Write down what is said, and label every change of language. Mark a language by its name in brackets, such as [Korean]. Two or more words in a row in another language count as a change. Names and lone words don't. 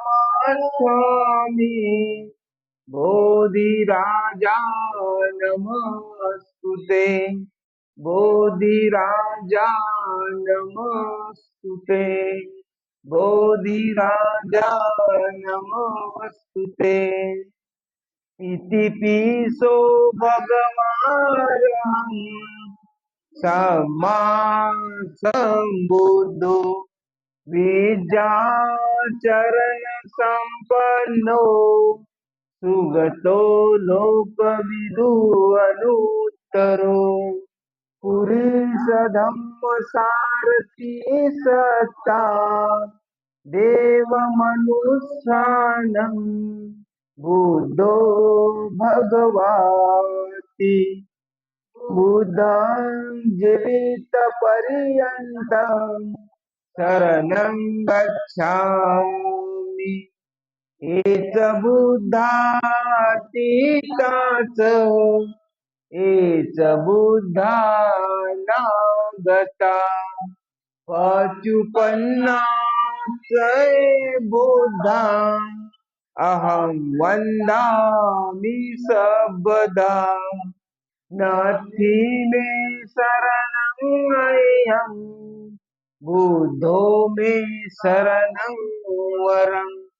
[Pali] नमामि बोधिराजा नमस्तुते बोधिराजा नमस्तुते बोधिराजा नमस्तुते इति पिसो भगवान् सम्मा सम्बुद्धो विद्याचरण संपन्नो सुगतो लोकविदु अनुत्तरो पुरुष धम्म सारथी सत्ता देव मनुष्यानं बुद्धो भगवाति बुद्धं जीवितपर्यन्तं शरणं गच्छामि एष बुद्धातीताच एष बुद्धानागता पचुपन्नाच बुद्धा अहं वन्दामि सर्वदा नास्ति मे शरणं बुद्धो मे शरणं वरम्